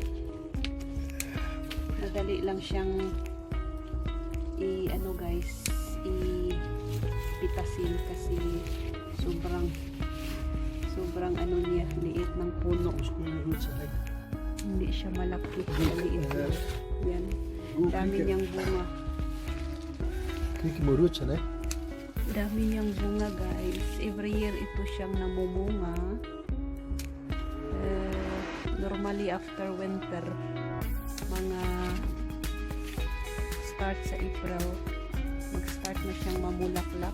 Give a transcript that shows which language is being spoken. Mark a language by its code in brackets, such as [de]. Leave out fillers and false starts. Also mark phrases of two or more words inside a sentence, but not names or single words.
[tl] Madali lang siyang ano guys, pitasin kasi sobrang ano niya, liit ng puno. Hindi siya malaki. Maliit lang. Yan. Dami niyang bunga. [nl] Krieken moet rood zijn, hè? [tl] Dami niyang bunga, guys. [en] Every year [tl] ito siyang namumunga. Normally after winter, mga start sa April, mag-start na siyang mamulaklak.